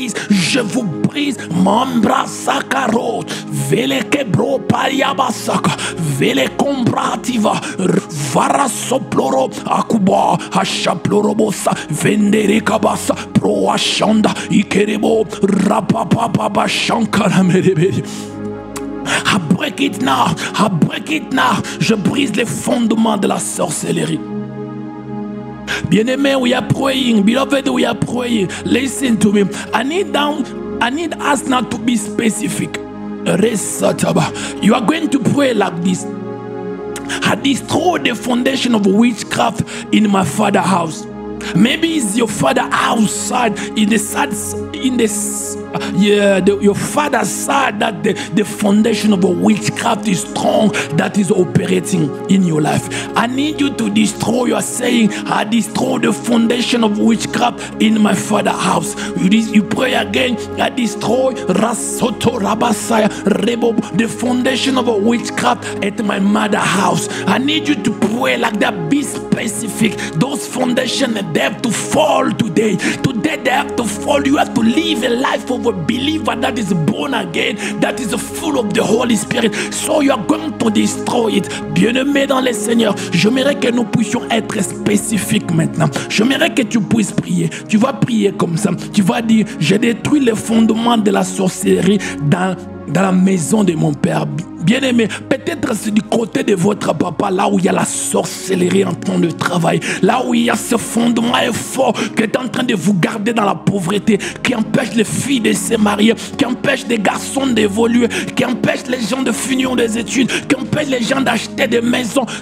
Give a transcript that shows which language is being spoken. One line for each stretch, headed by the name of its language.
French: Je vous brise. Mambra sakarot, vele kebro pariabasaka, vele combrativa, vara soploro, akuba, hashaplorobosa, vendere kabasa, pro ashanda, ikerebo, rapapapa, shankara mereberi.
English: I break it now. I break it now.
French: Je brise les fondements de la sorcellerie.
English: Bien-aimé, we are praying. Beloved, we are praying. Listen to me. I need us now to be specific. You are going to pray like this. I destroy the foundation of witchcraft in my father's house. Maybe it's your father outside your father's side that the foundation of a witchcraft is strong, that is operating in your life. I need you to destroy. You are saying, I destroy the foundation of witchcraft in my father's house. You pray again, I destroy Rasoto Rabasaya Rebo, the foundation of a witchcraft at my mother's house. I need you to pray like that. Be specific. Those foundations, they have to fall today. Today they have to fall. You have to live a life of a believer that is born again, that is full of the Holy Spirit. So you are going to destroy it.
French: Bien-aimé dans le Seigneur, j'aimerais que nous puissions être spécifiques maintenant. J'aimerais que tu puisses prier. Tu vas prier comme ça. Tu vas dire, j'ai détruit les fondements de la sorcellerie dans la maison de mon père. Bien-aimé, peut-être c'est du côté de votre papa, là où il y a la sorcellerie en train de travailler, là où il y a ce fondement fort qui est en train de vous garder dans la pauvreté, qui empêche les filles de se marier, qui empêche les garçons d'évoluer, qui empêche les gens de finir des études, qui empêche les gens d'acheter des maisons.